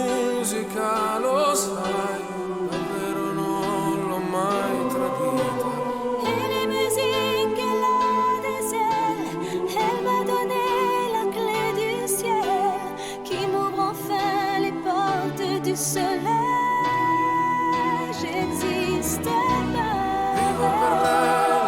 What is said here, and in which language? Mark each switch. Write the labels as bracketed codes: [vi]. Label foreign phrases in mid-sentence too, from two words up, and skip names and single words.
[it] musica, lo sai, davvero non l'ho mai tradita. [fr] Elle est musique, elle a des ailes, elle m'a donné la clé du ciel, qui m'ouvre enfin les portes du soleil. J'existe pas. [it] Vivo per lei.